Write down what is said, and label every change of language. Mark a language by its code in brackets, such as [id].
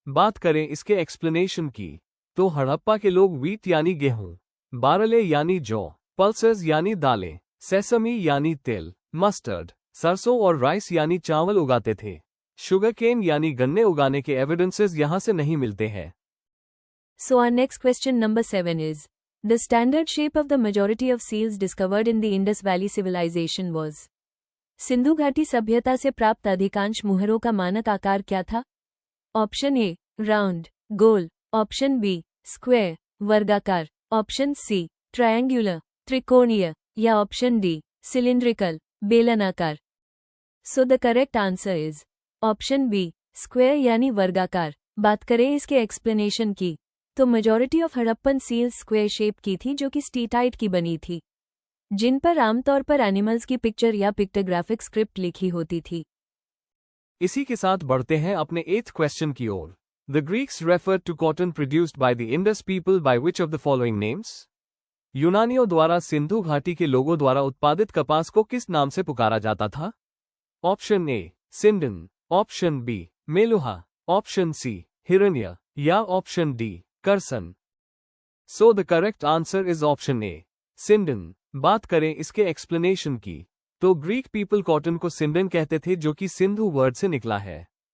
[hi] बात करें इसके एक्सप्लेनेशन की तो हड़प्पा के लोग व्हीट यानी गेहूं, बारले यानी जौ, पल्सेस यानी दालें, सेसमी यानी तिल, मस्टर्ड, सरसों और राइस यानी चावल उगाते थे। शुगरकेन यानी गन्ने उगाने के एविडेंसेस यहां से नहीं मिलते हैं। [en] So our next question number 7 is, the standard shape of the majority of seals discovered in the Indus Valley civilization was? [hi] Sindhu घाटी सभ्यता से प्राप्त अधिकांश मुहरों का मानक आकार क्या था? Option A round, goal, option B square, वर्गाकार, ऑप्शन सी ट्रायंगुलर, त्रिकोणीय या ऑप्शन डी सिलिंड्रिकल, बेलनाकार। [en] so the correct answer is option B square [hi] यानी वर्गाकार। बात करें इसके एक्सप्लेनेशन की तो majority of Harappan seals square shape की थी जो कि स्टीटाइट की बनी थी, जिन पर आमतौर पर एनिमल्स की पिक्चर या पिक्टोग्राफिक स्क्रिप्ट लिखी होती थी। इसी के साथ बढ़ते हैं अपने 8th क्वेश्चन की ओर। [en] The Greeks referred to cotton produced by the Indus people by which of the following names? [hi] यूनानियों द्वारा सिंधु घाटी के लोगों द्वारा उत्पादित कपास को किस नाम से पुकारा जाता था? Option A सिंडन, option B Meluha, option C हिरण्य या option D Karsan. [en] So the correct answer is option A सिंडन। [hi] बात करें इसके एक्सप्लेनेशन की, तो ग्रीक पीपल कॉटन को सिंडन कहते थे जो कि सिंधु वर्ड से निकला है।